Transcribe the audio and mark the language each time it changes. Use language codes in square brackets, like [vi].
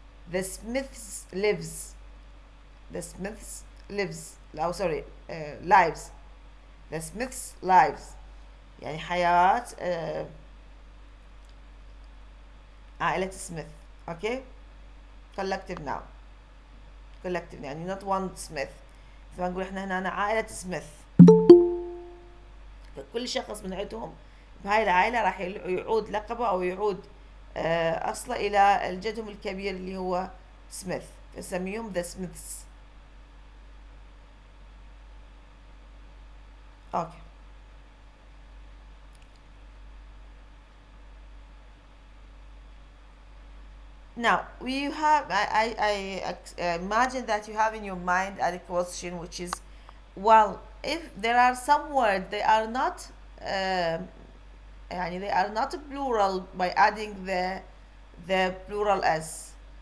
[en] The Smiths lives. The Smiths lives. Oh, sorry, lives. The Smiths lives. [ar] يعني حياة عائلة سميث. [en] Okay? Collective noun. Collective يعني not one Smith. [ar] فنقول احنا هنا عائلة سميث. فكل شخص من عندهم بهاي العائلة راح يعود لقبه أو يعود أصله إلى الجدهم الكبير اللي هو سميث. فسميهم the Smiths. [en] Okay. Now, we have, I imagine that you have in your mind a question which is, well, if there are some words, they are not, they are not plural by adding the plural s.